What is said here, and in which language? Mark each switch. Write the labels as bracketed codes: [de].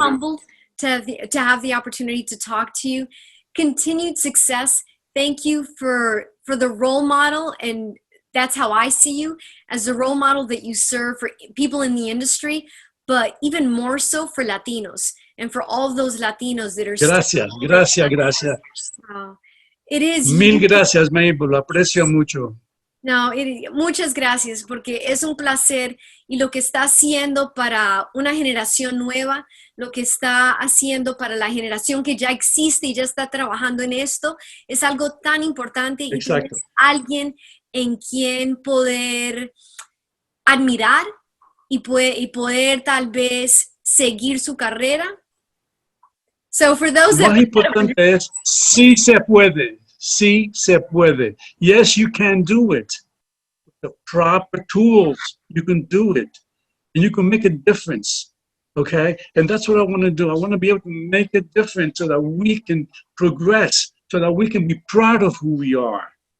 [en] humbled to have the opportunity to talk to you. Continued success. Thank you for the role model, and that's how I see you, as the role model that you serve for people in the industry, but even more so for Latinos and for all of those Latinos that are [es] Gracias, gracias. [en] It is [es] Mil gracias, Mabel, lo aprecio mucho. No, muchas gracias, porque es un placer, y lo que está haciendo para una generación nueva, lo que está haciendo para la generación que ya existe y ya está trabajando en esto, es algo tan importante. Y tienes alguien en quien poder admirar y poder tal vez seguir su carrera. [en] So for those [es] Lo más importante es, sí se puede. Sí se puede. [en] Yes, you can do it. With the proper tools, you can do it. And you can make a difference. Okay? And that's what I want to do. I want to be able to make a difference so that we can progress, so that we can be proud of who we are.